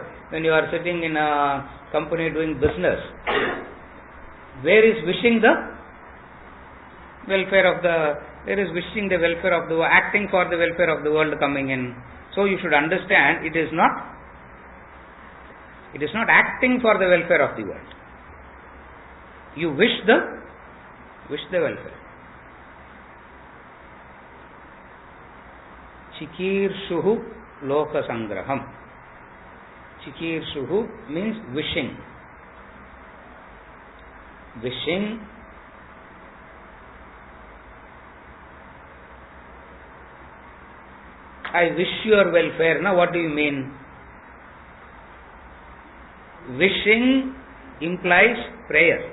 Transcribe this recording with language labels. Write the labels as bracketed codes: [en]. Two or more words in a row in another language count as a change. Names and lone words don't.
[en] When you are sitting in a company doing business, where is wishing the welfare of the acting for the welfare of the world coming in? So you should understand, it is not acting for the welfare of the world. You wish the welfare. [sa] चिकीर्षुः लोकसंग्रहम्. [en] Chikirshuhu means wishing. Wishing. I wish your welfare. Now what do you mean? Wishing implies prayer.